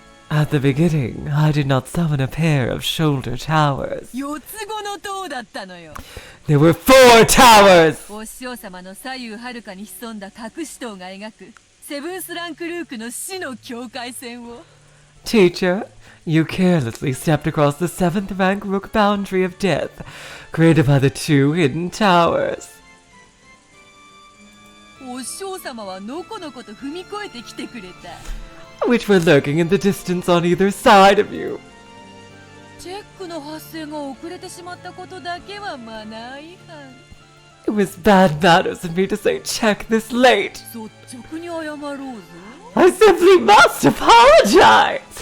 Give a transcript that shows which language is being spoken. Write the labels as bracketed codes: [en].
[en] At the beginning, I did not summon a pair of shoulder towers. [ja] 四つ子の塔だったのよ。 [en] There were 4 towers! [ja] お師匠様の左右はるかに潜んだ隠し塔が描くセブンスランクルークの死の境界線を。 [en] Teacher, you carelessly stepped across the 7th rank rook boundary of death, created by the 2 hidden towers. [ja] お師匠様はのこのこと踏み越えてきてくれた。 [en] Which were lurking in the distance on either side of you. [ja] チェックの発生が遅れてしまったことだけはマナー違反。 [en] It was bad manners of me to say check this late. [ja] 率直に謝ろうぞ。 [en] I simply must apologize.